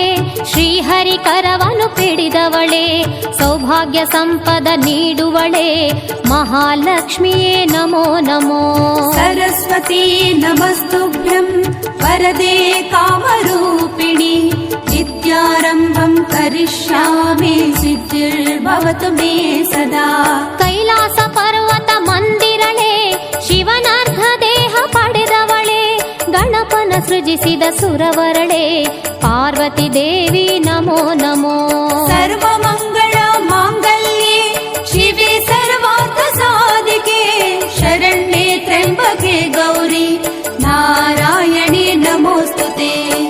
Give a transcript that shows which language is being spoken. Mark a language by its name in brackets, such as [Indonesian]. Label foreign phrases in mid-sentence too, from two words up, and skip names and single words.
[Kannada] ಶ್ರೀಹರಿ ಕರವನು ಪಿಡಿದವಳೆ ಸೌಭಾಗ್ಯ ಸಂಪದ ನೀಡುವಳೆ ಮಹಾಲಕ್ಷ್ಮಿಯೇ ನಮೋ ನಮೋ। [Sanskrit] सरस्वती नमस्तुभ्यं वरदे कामरूपिणि विद्यारम्भं करिष्यामि सिद्धिर्भवतु मे सदा। [Kannada] ಕೈಲಾಸ ಪರ್ವತ ಮಂದಿರಳೆ ಶಿವನರ್ಧ ದೇಹ ಪಡೆದವಳೆ ಗಣಪನ ಸೃಜಿಸಿದ ಸುರವರಳೆ ಪಾರ್ವತಿ ದೇವಿ ನಮೋ ನಮೋ। [Sanskrit] ಸರ್ವಮಂಗಳ ಮಾಂಗಲ್ಯೆ ಶಿವೆ ಸರ್ವಾರ್ಥ ಸಾಧಿಕೆ ಶರಣ್ಯೆ ತ್ರ್ಯಂಬಕೆ ಗೌರಿ ನಾರಾಯಣಿ ನಮೋಸ್ತುತೆ।